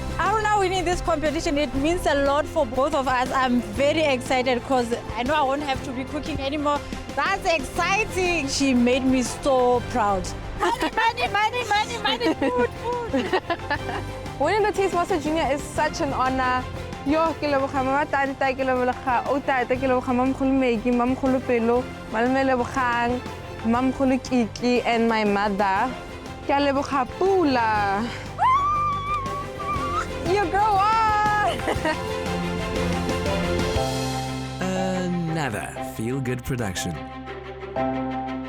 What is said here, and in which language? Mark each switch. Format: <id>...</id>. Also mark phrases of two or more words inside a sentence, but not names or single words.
<en>Arona winning this competition, it means a lot for both of us. I'm very excited because I know I won't have to be cooking anymore. That's exciting. She made me so proud. Money, food. Winning the Taste Master Junior is such an honor.</en> <tn>Yo, ke leboga mama tata, ke leboga o tata, ke leboga mamkhulu Megi, mamkhulu Pelo, malome lebogang, mamkhulu Kiki,</tn> <en>and my mother.</en> <tn>Ke a leboga Pula.</tn> <en>You girl won! Another feel-good production.</en>